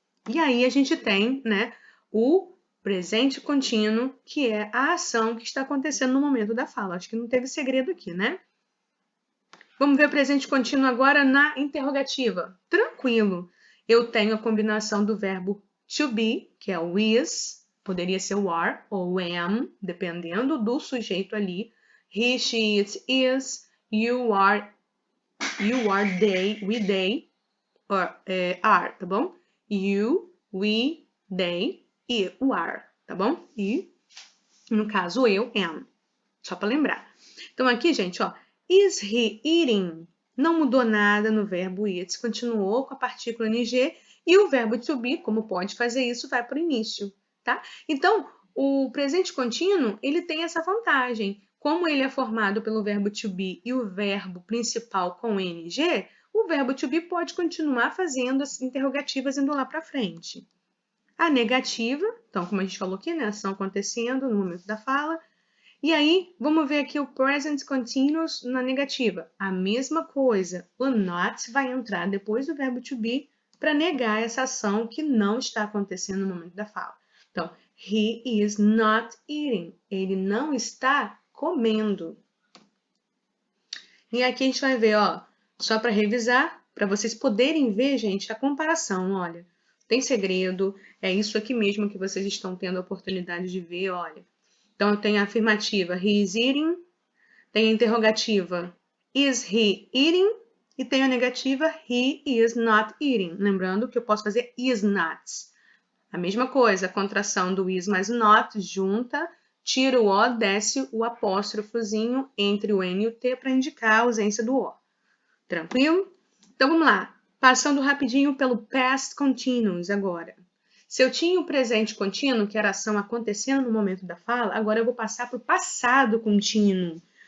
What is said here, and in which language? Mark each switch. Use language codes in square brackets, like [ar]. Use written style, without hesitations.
[pt] E aí a gente tem, né, o presente contínuo, que é a ação que está acontecendo no momento da fala. Acho que não teve segredo aqui, né? Vamos ver o presente contínuo agora na interrogativa. Tranquilo. Eu tenho a combinação do verbo to be, que é o is, poderia ser o are ou am, dependendo do sujeito ali. [en] He, she, it, is, you are, they, we, they, or, are, [pt] tá bom? You, we, they e o are, tá bom? E, no caso, eu, am. Só para lembrar. Então, aqui, gente, ó, [en] is he eating? [pt] Não mudou nada no verbo eat, continuou com a partícula ing e o verbo to be, como pode fazer isso, vai para o início, tá? Então, o presente contínuo, ele tem essa vantagem. Como ele é formado pelo verbo to be e o verbo principal com ing, o verbo to be pode continuar fazendo as interrogativas indo lá para frente. A negativa, então, como a gente falou aqui, né, ação acontecendo no momento da fala. E aí, vamos ver aqui o present continuous na negativa. A mesma coisa, o not vai entrar depois do verbo to be para negar essa ação que não está acontecendo no momento da fala. Então, [en] he is not eating. [pt] Ele não está comendo. E aqui a gente vai ver, ó, só para revisar, para vocês poderem ver, gente, a comparação, olha. Tem segredo, é isso aqui mesmo que vocês estão tendo a oportunidade de ver, olha. Então, eu tenho a afirmativa, [en] he is eating, [pt] tenho a interrogativa, [en] is he eating? [pt] E tenho a negativa, [en] he is not eating. [pt] Lembrando que eu posso fazer is not. A mesma coisa, a contração do is mais not, junta, tira o O, desce o apóstrofozinho entre o N e o T para indicar a ausência do O. Tranquilo? Então, vamos lá. Passando rapidinho pelo past continuous agora. Se eu tinha o presente contínuo, que era a ação acontecendo no momento da fala, agora eu vou passar para o passado contínuo.